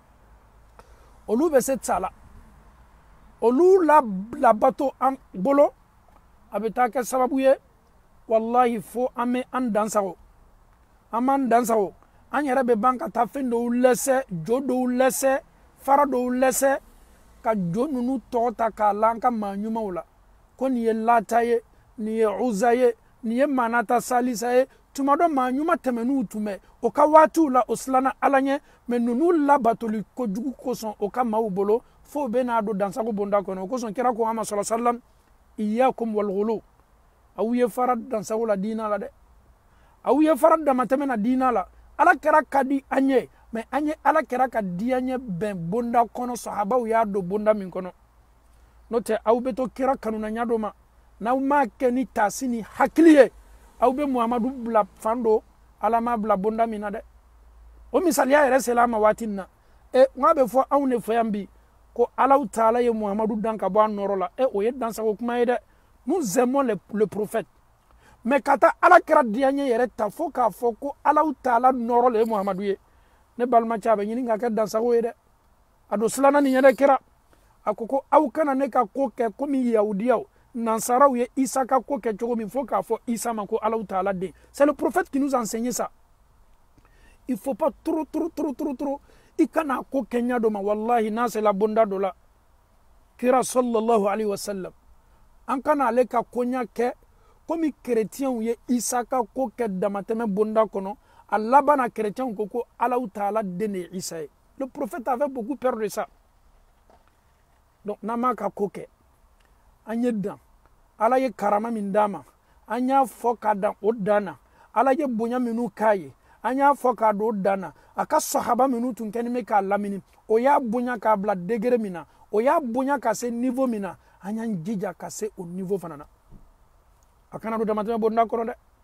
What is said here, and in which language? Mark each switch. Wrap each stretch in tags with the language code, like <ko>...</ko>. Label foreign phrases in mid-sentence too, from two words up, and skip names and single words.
<bm>olu bɛ se sa la olu labato an bolo a bɛ taa kɛ sababu ye wallahi fo an bɛ an dansago an b'an dansago an yɛrɛ bɛ ban ka taa fɛn dɔw lɛsɛ jo dɔw lɛsɛ fara dɔw lɛsɛ ka jo ninnu tɔgɔ ta k'a la an ka maa ɲumanw la ko nin ye Lata ye nin ye Uzza ye nin ye Manata Salisa ye tuma dɔ maa ɲuman tɛmɛn'u tun bɛ o ka waatiw la o silanna Ala ɲɛ mais ninnu labatoli kojugu kosɔn o ka maaw bolo fo bɛ n'a don dansago bonda kɔnɔ o kosɔn kira ko Muhammad</bm> <ar>صلى الله عليه وسلم إياكم والغلو</ar> <bm>aw ye fara dansago la diina la dɛ aw ye fara damatɛmɛ na diina la Ala kɛra ka di an ye mais an ye Ala kɛra ka di an ye bɛn bonda kɔnɔ sahabaw y'a don bonda min kɔnɔ n'o tɛ aw bɛ to kira kanunaya dɔ ma n'aw m'a kɛ ni taasi ni hakili ye aw bɛ Muhamadu bila fan do Ala m'a bila bonda min na dɛ o misaliya yɛrɛ sela a ma waati min na n'a bɛ fɔ anw de fɛ yan bi ko</bm> <ar>الله تعالى</ar> <bm>ye Muhamadu dan ka bɔ a nɔrɔ la o ye dansago kuma ye dɛ</bm> <fr>nous aimons le prophète mais</fr> <bm>ka taa Ala kɛra di an ye yɛrɛ ta fo k'a fɔ ko</bm> <ar>الله تعالى</ar> <bm>nɔrɔ le ye Muhamadu ye ne balimacɛ a bɛ ɲini ka kɛ dansago ye dɛ a don silanan nin ye dɛ kira a ko aw kana ne ka ko kɛ komi yahudiyaw nansaraw ye Isa ka ko kɛ cogo min fo k'a fɔ Isa ma ko</bm> <ar>الله تعالى</ar> <bm>den</bm> <fr>c'est le prophète qui nous enseigne ça il faut pas trop</fr> <bm>i kana ko kɛ ɲa dɔ ma wallahi n'a sela bonda dɔ la kira</bm> <ar>صلى الله عليه وسلم</ar> <bm>an kana ale ka koɲa kɛ komi chrétienw ye Isa ka ko kɛ damatɛmɛ bonda kɔnɔ a laban na chrétienw ko</bm> <ar>الله تعالى</ar> <bm>den de ye Isa ye</bm> <fr>le prophète avait beaucoup peur de ça</fr> <bm>donc n'an m'a ka ko kɛ an ye dan Ala ye karama min d'a ma an y'a fɔ ka dan o dan na Ala ye bonya minnu k'a ye an y'a fɔ k'a don o dan na a ka sahaba minnu tun kɛlen bɛ k'a lamini o y'a bonya k'a bila degré min na o y'a bonya ka se niveau min na an y'an jija ka se o niveau fana na a kana don damatɛmɛ bonda kɔrɔ</bm>